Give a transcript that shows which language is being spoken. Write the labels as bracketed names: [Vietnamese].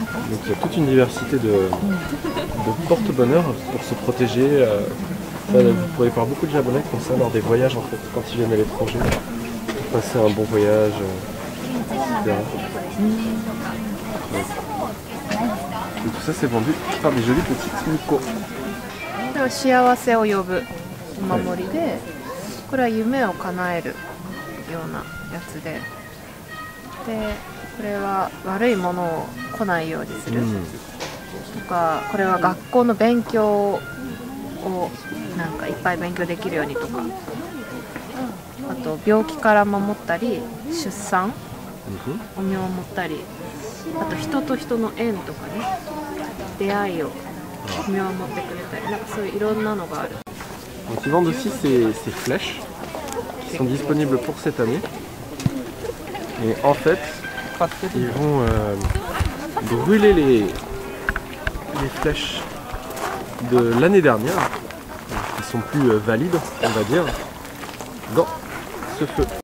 [French] Donc il y a toute une diversité de porte-bonheur pour se protéger. Ça, vous pourrez voir beaucoup de Japonais qui font ça lors des voyages en fait, quand ils viennent à l'étranger, pour passer un bon voyage, etc. Et tout ça c'est vendu par des jolis petits Nico. [Japanese] 幸せを呼ぶお守りで、これは夢を叶えるようなやつで、これは悪いものを来ないようにするとか、これは学校の勉強をなんかいっぱい勉強できるようにとか、あと病気から守ったり、出産を見守ったり、あと人と人の縁とかね、出会いを見守ってくれたり、なんかそういういろんなのがある。 [French] Donc ils vendent aussi ces flèches qui sont disponibles pour cette année. Et en fait, ils vont brûler les flèches de l'année dernière, qui sont plus valides, on va dire, dans ce feu.